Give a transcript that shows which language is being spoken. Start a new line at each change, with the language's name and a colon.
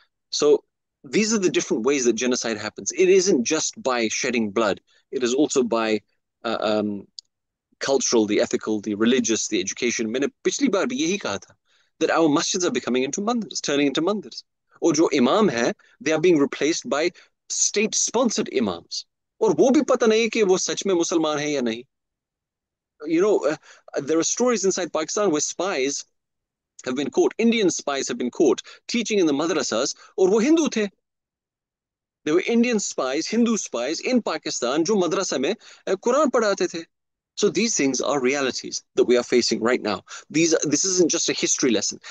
English: So these are the different ways that genocide happens. It isn't just by shedding blood. It is also by cultural, the ethical, the religious, the education.
Urdu: मैंने पिछली बार भी यही कहा था
English: that our masjids are becoming into mandirs, turning into mandirs.
Urdu: और जो
English: imam है, they are being replaced by state-sponsored imams.
Urdu: और वो भी पता नहीं कि वो सच में मुसलमान है या नहीं.
English: There are stories inside Pakistan where spies have been caught, Indian spies have been caught teaching in the madrasas,
Urdu: और वो हिंदू थे.
English: There were Indian spies, Hindu spies in Pakistan
Urdu: जो madrasa में Quran पढ़ाते थे.
English: So these things are realities that we are facing right now. This isn't just a history lesson.